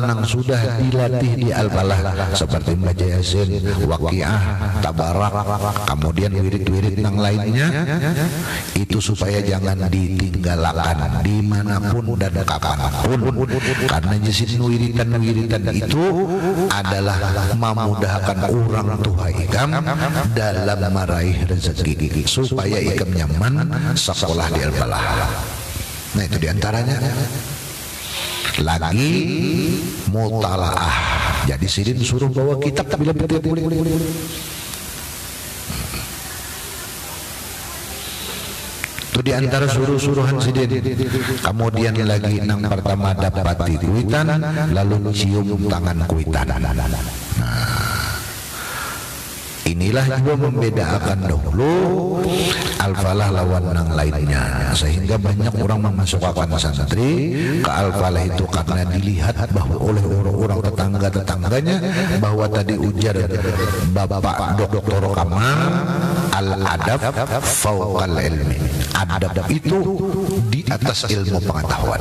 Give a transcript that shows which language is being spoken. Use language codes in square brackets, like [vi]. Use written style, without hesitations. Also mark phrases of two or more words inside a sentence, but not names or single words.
[id] yang sudah dilatih di Al-Falah seperti membaca Yasin, Waqiah, Tabarak, kemudian wirid-wirid yang lainnya itu supaya jangan ditinggalkan dimanapun dan kapanpun, karena jisim wiridan itu adalah memudahkan orang tua ikam dalam meraih rezeki supaya ikam nyaman sekolah di Al-Falah. Nah, itu diantaranya. Lagi mutalaah, jadi Sidin suruh bawa kitab bila boleh. Itu di antara suruh-suruhan Sidin. Kemudian lagi nang pertama dapati kuitan, lalu cium tangan kuitan. Nah, inilah juga membedakan dahulu Al-Falah lawan yang lainnya, sehingga banyak orang memasukkan santri ke Al-Falah itu karena dilihat bahwa oleh orang-orang tetangganya bahwa tadi ujar Bapak Dr. Kamal, [ar] al-adab fauqal ilmi, [id] adab itu di atas ilmu pengetahuan.